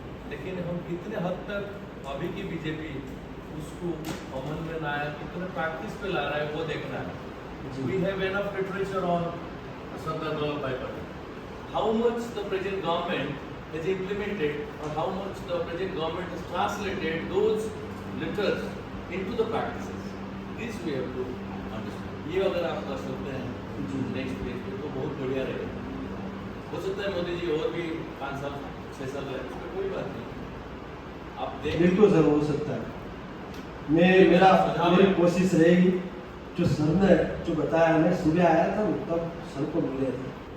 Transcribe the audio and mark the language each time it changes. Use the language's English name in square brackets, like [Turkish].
[Hindi] लेकिन हम कितने हद तक अभी की बीजेपी उसको अमल में लाया, कितने प्रैक्टिस पे ला रहा है, वो देखना है। [English] We have enough literature on Sardar Vallabhbhai Patel. How much the present government has implemented or how much the present government has translated those letters into the practices. This we have to understand. [Hindi] ये अगर आप कर सकते हैं next page पे तो बहुत बढ़िया रहेगा। हो सकता है मोदी जी और भी 5 साल 6 साल रहे, उसमें कोई बात नहीं। आप देख बिल्कुल सर, हो सकता है। मेरी कोशिश रहेगी। जो सर ने जो बताया, मैं सुबह आया था तब सर को मिले थे।